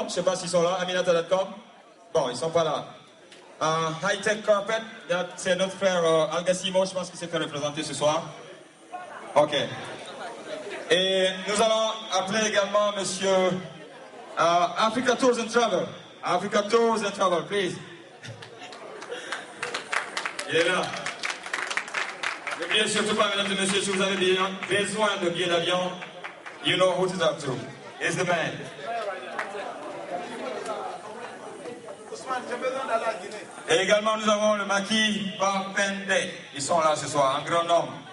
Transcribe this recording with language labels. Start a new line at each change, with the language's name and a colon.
French: Je ne sais pas s'ils sont là, Aminata.com. Bon, ils ne sont pas là. High Tech Carpet, c'est notre frère Algassimo, je pense qu'il s'est fait représenter ce soir. Ok. Et nous allons appeler également monsieur Africa Tours and Travel.
English: Africa Tours and Travel, please.
French: Il est là. N'oubliez surtout pas, mesdames et messieurs, si vous avez besoin de billets d'avion,
English: you know who to talk to. It's the man.
French: Et également, nous avons le maquis Bafende. Ils sont là ce soir, un grand nombre.